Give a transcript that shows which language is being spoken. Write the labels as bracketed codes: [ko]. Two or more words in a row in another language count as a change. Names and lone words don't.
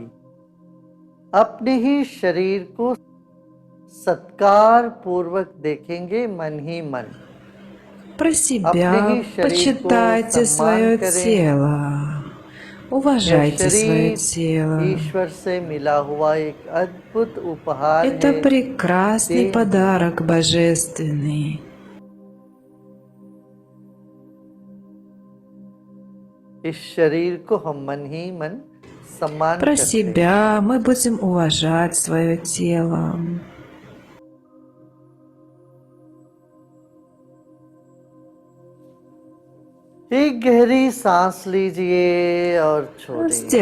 [hi] अपने ही शरीर को सत्कार पूर्वक देखेंगे मन ही मन। [ru] Про [hi] अपने ही [ru] себя [hi] शरीर को [ru] почитайте [hi] सम्मान [ru] свое [hi] करें। [ru] тело. [hi] यह [ru] Уважайте свое [hi] शरीर [ru] тело. [hi] ईश्वर से मिला हुआ एक अद्भुत उपहार [ru] Это [hi] है। [ru] прекрасный [hi] देह में [ru] подарок божественный. [hi] इस शरीर को हम मन ही मन सम्मान [ru] Про [hi] करते हैं। [ru] себя мы будем уважать свое тело. [hi] एक गहरी सांस लीजिए और छोड़िए।